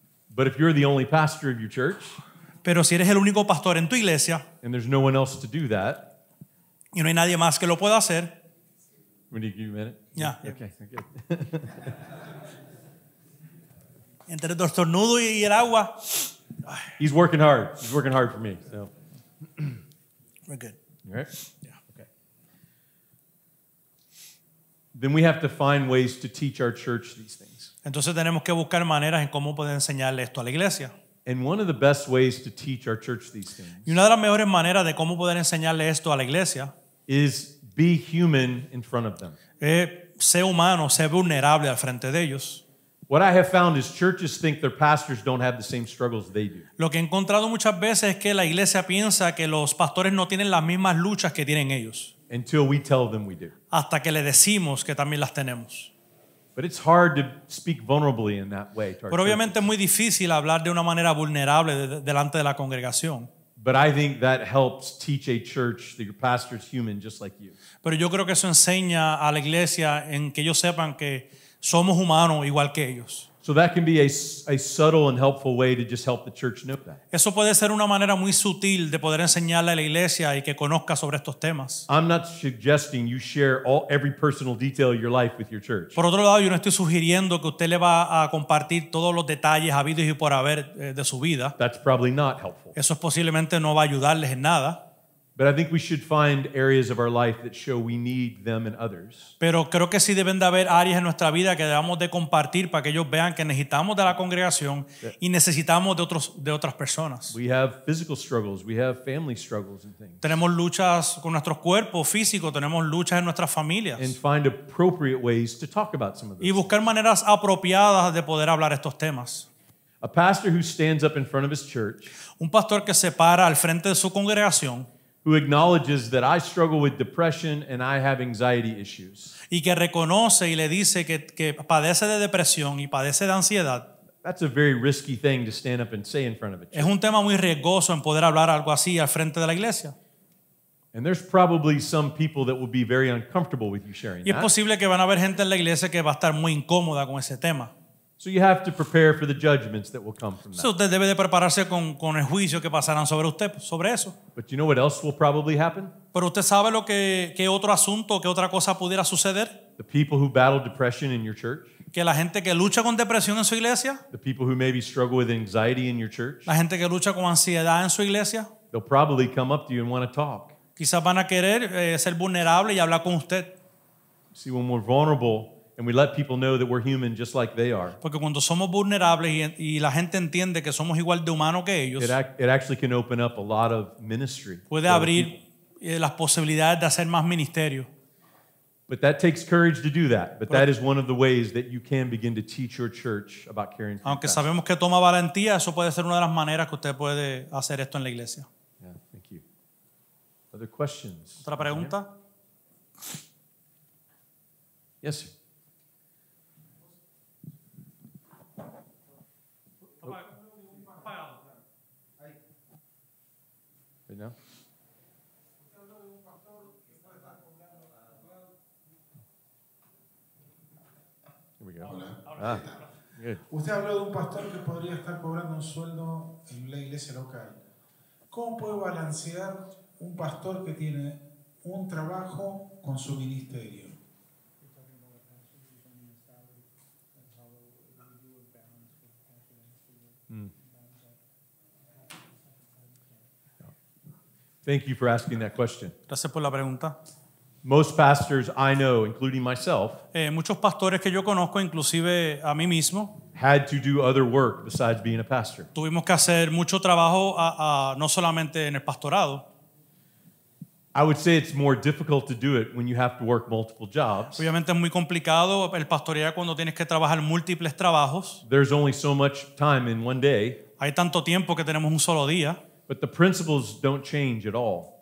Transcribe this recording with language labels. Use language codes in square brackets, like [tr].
[en] But if you're the only pastor of your church [es] pero si eres el único pastor en tu iglesia [en] and there's no one else to do that, [es] y no hay nadie más que lo pueda hacer, [en] we need to give you a minute. [es] ya, [en] Okay, good. [es] entre el estornudo y el agua, [en] He's working hard. He's working hard for me. So, we're good. all right? Yeah. Okay. Then we have to find ways to teach our church these things. [es] Entonces tenemos que buscar maneras en cómo poder enseñarle esto a la iglesia. [en] And one of the best ways to teach our church these things [es] Y una de las mejores maneras de cómo poder enseñarle esto a la iglesia [en] is be human in front of them. [es] es ser humano, ser vulnerable al frente de ellos. [en] What I have found is churches think their pastors don't have the same struggles they do. [es] Lo que he encontrado muchas veces es que la iglesia piensa que los pastores no tienen las mismas luchas que tienen ellos, [en] Until we tell them we do. [es] hasta que le decimos que también las tenemos. [en] But it's hard to speak vulnerably in that way to our [es] Pero obviamente [en] churches. [es] es muy difícil hablar de una manera vulnerable delante de la congregación. [en] But I think that helps teach a church that your pastor's human just like you. [es] Pero yo creo que eso enseña a la iglesia en que ellos sepan que somos humanos igual que ellos. [en] So that can be a subtle and helpful way to just help the church know that. [es] Eso puede ser una manera muy sutil de poder enseñarle a la iglesia y que conozca sobre estos temas. [en] I'm not suggesting you share every personal detail of your life with your church. [es] Por otro lado, yo no estoy sugiriendo que usted le va a compartir todos los detalles habidos y por haber de su vida. [en] That's probably not helpful. [es] Eso posiblemente no va a ayudarles en nada. [en] But I think we should find areas of our life that show we need them and others. [es] Pero creo que sí deben de haber áreas en nuestra vida que debamos de compartir para que ellos vean que necesitamos de la congregación y necesitamos de otras personas. [en] We have physical struggles, we have family struggles and things. [es] Tenemos luchas con nuestros cuerpos físicos, tenemos luchas en nuestras familias. [en] And find appropriate ways to talk about some of [es] Y [en] those. [es] buscar maneras apropiadas de poder hablar estos temas. [en] A pastor who stands up in front of his church, [es] Un pastor que se para al frente de su congregación [en] who acknowledges that I struggle with depression and I have anxiety issues. [es] y que reconoce y le dice que padece de depresión y padece de ansiedad, [en] That's a very risky thing to stand up and say in front of a church. [es] es un tema muy riesgoso en poder hablar algo así al frente de la iglesia. [en] And there's probably some people that will be very uncomfortable with you sharing [es] Y es [en] that. [es] posible que van a haber gente en la iglesia que va a estar muy incómoda con ese tema. [en] So you have to prepare for the judgments that will come from [es] Entonces [en] that. [es] usted debe de prepararse con el juicio que pasarán sobre usted, sobre eso. [en] But you know what else will probably happen? [es] Pero usted sabe lo que otro asunto, qué otra cosa pudiera suceder. [en] The people who battle depression in your church, [es] Que la gente que lucha con depresión en su iglesia, [en] the people who maybe struggle with anxiety in your church, [es] la gente que lucha con ansiedad en su iglesia, [en] they'll probably come up to you and want to talk. [es] quizás van a querer ser vulnerables y hablar con usted. [en] See, when we're vulnerable and we let people know that we're human just like they are, [es] Porque cuando somos vulnerables y la gente entiende que somos igual de humanos que ellos, [en] it actually can open up a lot of ministry. [es] puede [en] for other [es] abrir las posibilidades de hacer más ministerio. [en] But that takes courage to do that. But that is one of the ways that you can begin to teach your church about caring for [es] Aunque [en] your pastor. [es] sabemos que toma valentía, eso puede ser una de las maneras que usted puede hacer esto en la iglesia. [en] Yeah, thank you. Other questions? [es] ¿Otra pregunta? [en] Yes, sir. Right now? Here we go. Ah, good. [es] Usted habló de un pastor que podría estar cobrando un sueldo en la iglesia local. ¿Cómo puede balancear un pastor que tiene un trabajo con su ministerio? [en] Thank you for asking that question. [es] Gracias por la pregunta. [en] Most pastors I know, including myself, [es] Muchos pastores que yo conozco, inclusive a mí mismo, [en] had to do other work besides being a pastor. [es] tuvimos que hacer mucho trabajo no solamente en el pastorado. [en] I would say it's more difficult to do it when you have to work multiple jobs. [es] Obviamente es muy complicado el pastorear cuando tienes que trabajar múltiples trabajos. [en] There's only so much time in one day. [es] Hay tanto tiempo que tenemos un solo día. [en] But the principles don't change at all.